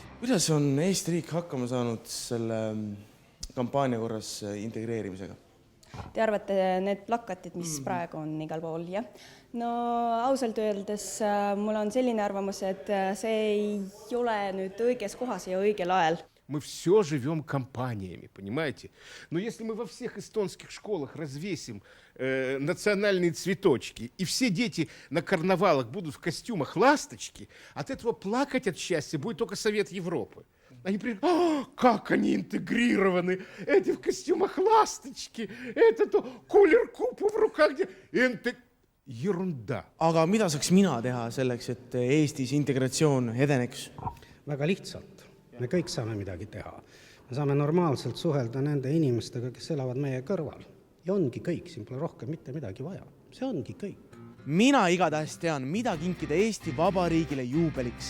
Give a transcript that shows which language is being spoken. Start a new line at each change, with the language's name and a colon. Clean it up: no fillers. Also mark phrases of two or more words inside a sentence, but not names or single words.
Estonian: Kuidas on Eesti riik hakkama saanud selle kampaania korras integreerimisega? Te arvate need plakatid, mis praegu on igal pool, jah? No ausalt öeldes mul on selline arvamus, et see ei ole nüüd õiges kohas ja õigel ajal.
Russian: Мы все живем компаниями, понимаете? Но если мы во всех эстонских школах развесим национальные цветочки, и все дети на карнавалах будут в костюмах ласточки, от этого плакать от счастья будет только Совет Европы. Они приедут, как они интегрированы, эти в костюмах ласточки, это то кулер-купу в руках, ерунда.
Estonian: Aga mida saaks mina teha selleks, et Eestis integratsioon edeneks? Väga lihtsalt. Me kõik saame midagi teha. Me saame normaalselt suhelda nende inimestega, kes elavad meie kõrval. Ja ongi kõik, siin pole rohkem mitte midagi vaja. See ongi kõik. Mina igatahes tean, mida kinkida Eesti Vabariigile juubeliks.